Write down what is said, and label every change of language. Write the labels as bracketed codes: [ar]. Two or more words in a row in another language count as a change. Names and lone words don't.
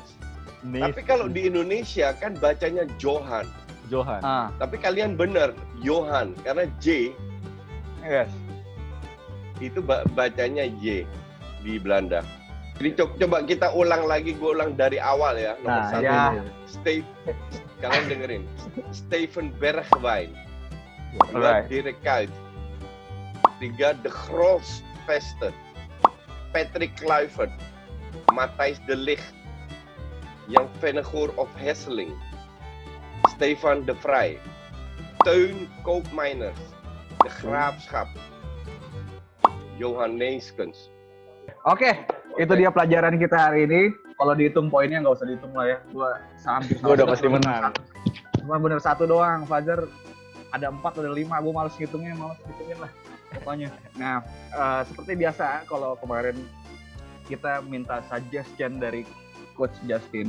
[id] Tapi kalau di Indonesia kan bacanya Johan. Johan. Tapi kalian bener, Johan. Karena J Yes. itu bacanya Y di Belanda. Jadi coba kita ulang lagi, gue ulang dari awal ya. Nomor Nah, 1. ya. Kalian dengerin. Steven Bergwijn. 2, Alright. Dirk Kuyt. 3, De Groot Vester. Patrick Kluivert. Matthijs de Ligt. Jan Vennegoor of Hesseling. Stefan de Vrij. Teun Koopmeiners. De Graafschap. Johan Neeskens. Oke, itu dia pelajaran kita hari ini. Kalau dihitung poinnya nggak usah dihitung lah ya. Gua hampir Gua udah pasti menang. Cuma bener 1 doang. Fajar ada 4, ada 5. Gue males ngitungin lah. Pokoknya. Nah, seperti biasa kalau kemarin kita minta suggestion dari Coach Justin.